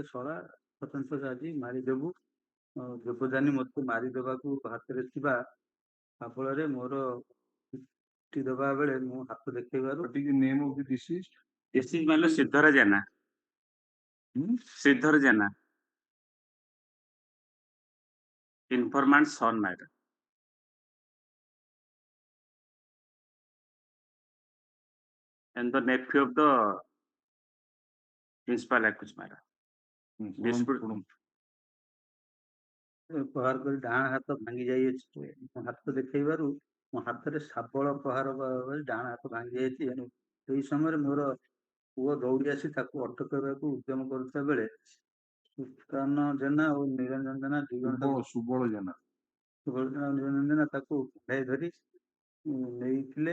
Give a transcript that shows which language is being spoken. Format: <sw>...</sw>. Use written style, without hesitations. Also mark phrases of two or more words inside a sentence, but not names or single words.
<or>ଶଳା ସ୍ୱତନ୍ତ୍ର ଆଜି ମାରିଦେବୁ ଦେବଯାନୀ ମୋତେ ମାରିଦେବାକୁ ହାତରେ ଥିବା ଶାବଳରେ ମୋର ପିଟି ଦେବା ବେଳେ ମୁଁ ହାତ ଦେଖେଇବାରୁ</or> <en>name of the deceased decease</en> <or>ମାନେ ଶ୍ରୀଧର ଜେନା ଶ୍ରୀଧର ଜେନା</or> <en>informant son madam. And the nephew of the principal accused madam.</en> <or>ପ୍ରହାର କରି ଡାହାଣ ହାତ ଭାଙ୍ଗି ଯାଇଅଛି ମୋ ହାତ ଦେଖେଇବାରୁ ମୋ ହାତରେ ଶାବଳ ପ୍ରହାର ଡାହାଣ ହାତ ଭାଙ୍ଗି ଯାଇଛି। ଏହି ସମୟରେ ମୋର ପୁଅ ଦୌଡ଼ି ଆସି ତାକୁ ଅଟକ କରିବାକୁ ଉଦ୍ୟମ କରୁଥିବା ବେଳେ ସୁକାନ ଜେନା ଓ ନିରଞ୍ଜନ ଜେନା ଦୁଇ ଜଣ ସୁବଳ ଜେନା ନିରଞ୍ଜନ ଜେନା ତାକୁ କୁଣ୍ଢାଇ ଧରି ନେଇଥିଲେ।</or>